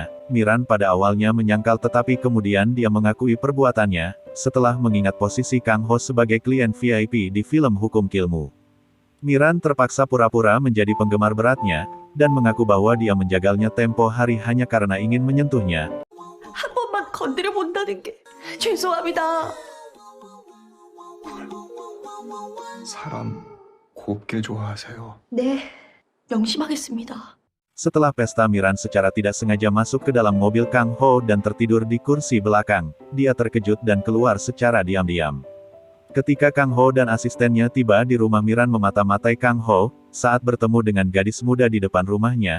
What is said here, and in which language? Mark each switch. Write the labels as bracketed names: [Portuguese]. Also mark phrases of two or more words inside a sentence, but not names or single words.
[Indonesian] Miran pada awalnya menyangkal tetapi kemudian dia mengakui perbuatannya, setelah mengingat posisi Kang Ho sebagai klien VIP di film hukum Kilmu. Miran terpaksa pura-pura menjadi penggemar beratnya, dan mengaku bahwa dia menjagalnya tempo hari hanya karena ingin menyentuhnya. [Korean] 한 번만 건드려 본다는 게 죄송합니다. 사람 곱게 좋아하세요. 네, 명심하겠습니다. [Indonesian] Setelah pesta, Miran secara tidak sengaja masuk ke dalam mobil Kang Ho dan tertidur di kursi belakang. Dia terkejut dan keluar secara diam-diam. Ketika Kang Ho dan asistennya tiba di rumah, Miran memata-matai Kang Ho saat bertemu dengan gadis muda di depan rumahnya.